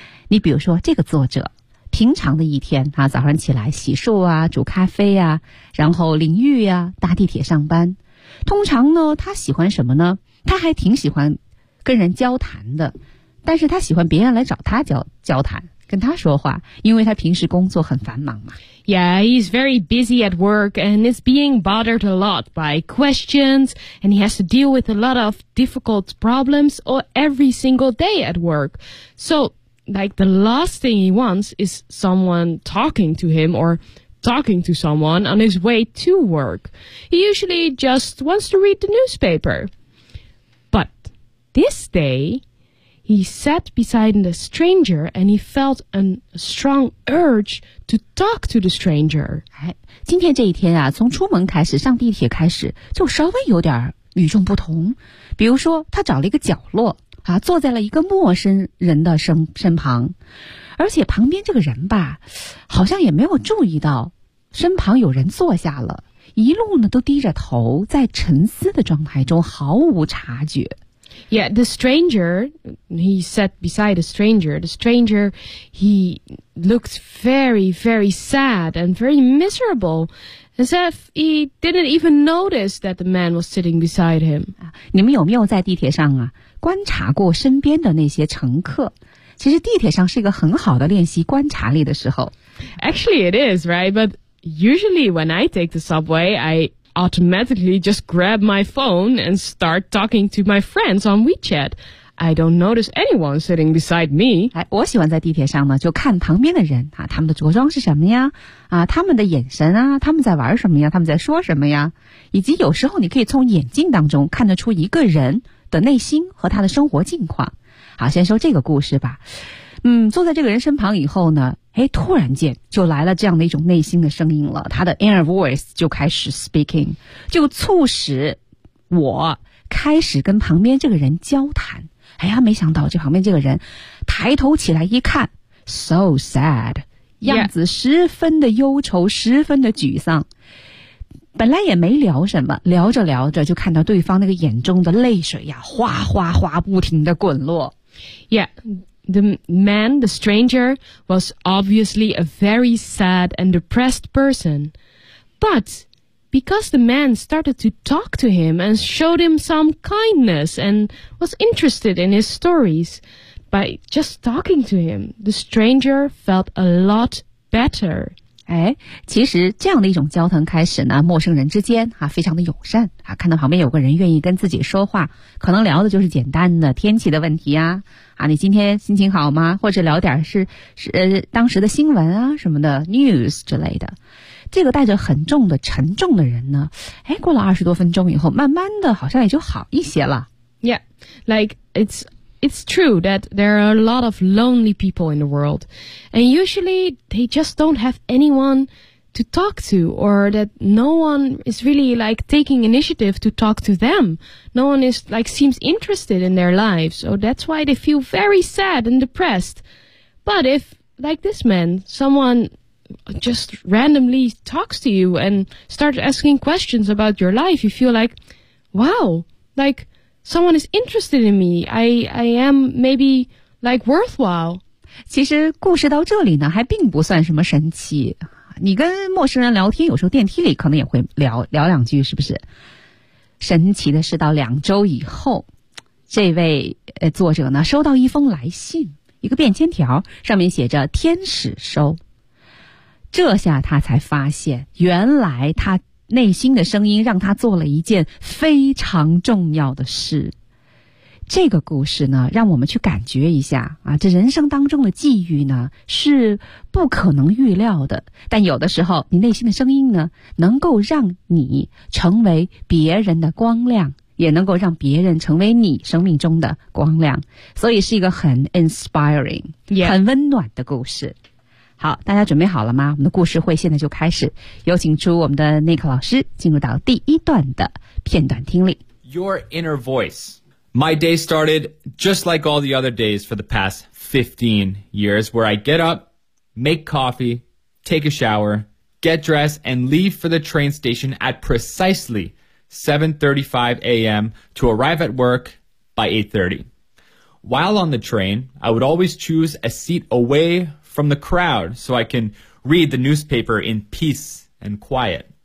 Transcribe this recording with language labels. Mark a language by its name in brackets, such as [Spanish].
[Chinese] 你比如说这个作者平常的一天啊，早上起来洗漱啊，煮咖啡啊，然后淋浴啊，搭地铁上班。通常呢他喜欢什么呢？他还挺喜欢跟人交谈的，但是他喜欢别人来找他交谈跟他说话，因为他平时工作很繁忙嘛。 [English] Yeah, he's very busy at work and is being bothered a lot by questions and he has to deal with a lot of difficult problems every single day at work. So, like, the last thing he wants is someone talking to him or talking to someone on his way to work. He usually just wants to read the newspaper. But this day, He sat beside the stranger and he felt a strong urge to talk to the stranger. [Chinese] 今天这一天啊，从出门开始，上地铁开始，就稍微有点与众不同。比如说，他找了一个角落啊，坐在了一个陌生人的身旁，而且旁边这个人吧，好像也没有注意到身旁有人坐下了，一路呢都低着头，在沉思的状态中，毫无察觉。 [English] Yeah, the stranger, he sat beside a stranger. The stranger, he looked very, very sad and very miserable, as if he didn't even notice that the man was sitting beside him. [Chinese] 你们有没有在地铁上啊，观察过身边的那些乘客？其实地铁上是一个很好的练习观察力的时候。 [English] Actually, it is, right? But usually when I take the subway, I... automatically just grab my phone and start talking to my friends on WeChat. I don't notice anyone sitting beside me. [Chinese] 我喜欢在地铁上呢就看旁边的人啊，他们的着装是什么呀，啊，他们的眼神啊，他们在玩什么呀，他们在说什么呀，以及有时候你可以从眼镜当中看得出一个人的内心和他的生活境况。好，先说这个故事吧。嗯，坐在这个人身旁以后呢，诶，突然间就来了这样的一种内心的声音了，他的 [English] inner voice [Chinese] 就开始 [English] speaking， [Chinese] 就促使我开始跟旁边这个人交谈。哎呀，没想到这旁边这个人抬头起来一看 [English] so sad， [Chinese] 样子十分的忧愁，十分的沮丧。本来也没聊什么，聊着聊着就看到对方那个眼中的泪水呀，哗哗哗不停的滚落。 [English] Yeah,The man, the stranger, was obviously a very sad and depressed person. But because the man started to talk to him and showed him some kindness and was interested in his stories, by just talking to him, the stranger felt a lot better. [Chinese] 哎，其实这样的一种交谈开始呢，陌生人之间啊，非常的友善啊，看到旁边有个人愿意跟自己说话，可能聊的就是简单的天气的问题啊。啊，你今天心情好吗？或者聊点是当时的新闻啊什么的 news 之类的。这个带着很重的沉重的人呢，哎，过了二十多分钟以后，慢慢的好像也就好一些了。 [English] Yeah, like it's true that there are a lot of lonely people in the world, and usually they just don't have anyone to talk to, or that no one is really like taking initiative to talk to them. No one is like seems interested in their lives, so that's why they feel very sad and depressed. But if, like this man, someone just randomly talks to you and starts asking questions about your life, you feel like, wow, like someone is interested in me. I am maybe like worthwhile. [Chinese] 其实故事到这里呢，还并不算什么神奇。你跟陌生人聊天，有时候电梯里可能也会聊两句，是不是？神奇的是，到两周以后，这位作者呢收到一封来信，一个便签条，上面写着“天使收”。这下他才发现，原来他内心的声音让他做了一件非常重要的事。这个故事呢，让我们去感觉一下啊，这人生当中的际遇呢，是不可能预料的。但有的时候，你内心的声音呢，能够让你成为别人的光亮，也能够让别人成为你生命中的光亮。所以是一个很 [English] inspiring、 yeah. [Chinese] 很温暖的故事。好，大家准备好了吗？我们的故事会现在就开始。有请出我们的 Nick 老师，进入到第一段的片段听力。 [English] Your inner voice. My day started just like all the other days for the past 15 years, where I get up, make coffee, take a shower, get dressed, and leave for the train station at precisely 7:35 a.m. to arrive at work by 8:30. While on the train, I would always choose a seat away from the crowd so I can read the newspaper in peace and quiet.